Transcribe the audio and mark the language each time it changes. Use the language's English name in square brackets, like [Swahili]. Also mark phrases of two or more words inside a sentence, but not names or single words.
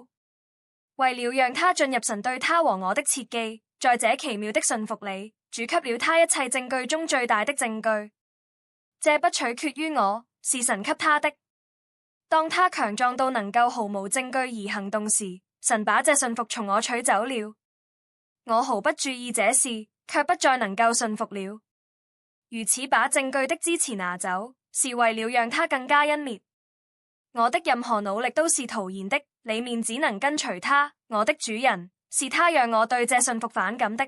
[Chinese] 為了讓他進入神對他和我的設計，在這奇妙的信服裡，主給了他一切證據中最大的證據。這不取決於我，是神給他的。當他強壯到能夠毫無證據而行動時，神把這信服從我取走了。我毫不注意這事，卻不再能夠信服了。如此把證據的支持拿走，是為了讓他更加湮滅。我的任何努力都是徒然的，裡面只能跟隨他，我的主人，是他讓我對這信服反感的。